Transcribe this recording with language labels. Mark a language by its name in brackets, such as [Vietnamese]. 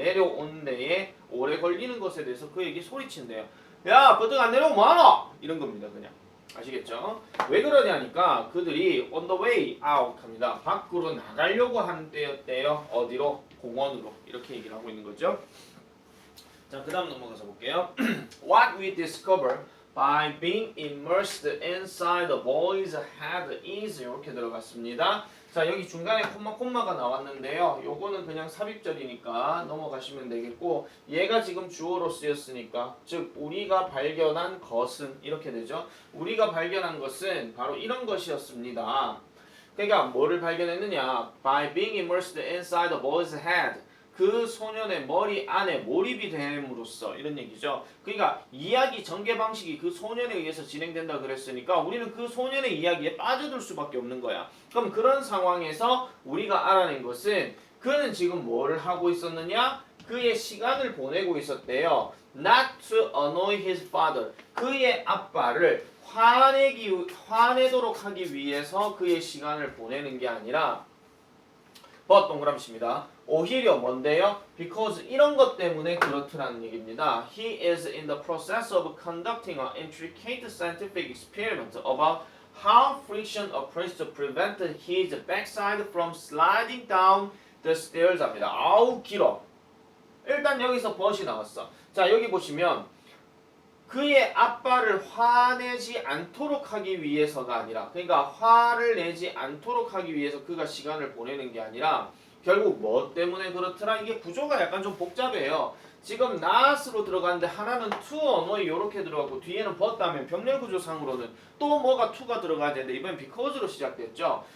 [Korean] 내려온 데에 오래 걸리는 것에 대해서 그에게 소리친대요. 야, 버뜩 안 내려오면 뭐하노? 이런 겁니다. 그냥. 아시겠죠? 왜 그러냐니까 그들이 [English] on the way out [Korean] 합니다. 밖으로 나가려고 하는 때였대요. 어디로? 공원으로. 이렇게 얘기를 하고 있는 거죠. 자, 그 다음 넘어가서 볼게요. [English] What we discover by being immersed inside the boy's head is [Korean] 이렇게 들어갔습니다. 자, 여기 중간에 콤마가 나왔는데요. 요거는 그냥 삽입절이니까 넘어가시면 되겠고, 얘가 지금 주어로 쓰였으니까, 즉 우리가 발견한 것은 이렇게 되죠. 우리가 발견한 것은 바로 이런 것이었습니다. 그러니까 뭐를 발견했느냐? [English] By being immersed inside the boy's head. [Korean] 그 소년의 머리 안에 몰입이 됨으로써, 이런 얘기죠. 그러니까 이야기 전개 방식이 그 소년에 의해서 진행된다 그랬으니까 우리는 그 소년의 이야기에 빠져들 수밖에 없는 거야. 그럼 그런 상황에서 우리가 알아낸 것은 그는 지금 뭐를 하고 있었느냐? 그의 시간을 보내고 있었대요. [English] Not to annoy his father. [Korean] 그의 아빠를 화내도록 하기 위해서 그의 시간을 보내는 게 아니라, 동그라미입니다. 오히려 뭔데요? [English] Because [Korean] 이런 것 때문에 그렇더라는 얘기입니다. [English] He is in the process of conducting an intricate scientific experiment about how friction operates to prevent his backside from sliding down the stairs [Korean] 합니다. 아우 길어. 일단 여기서 but이 나왔어. 자, 여기 보시면 그의 아빠를 화내지 않도록 하기 위해서가 아니라, 그러니까 화를 내지 않도록 하기 위해서 그가 시간을 보내는 게 아니라 결국 뭐 때문에 그렇더라? 이게 구조가 약간 좀 복잡해요. 지금 not으로 들어가는데 하나는 to, annoy 이렇게 들어가고 뒤에는 but 하면 병렬 구조상으로는 또 뭐가 to가 들어가야 되는데 이번엔 because로 시작됐죠.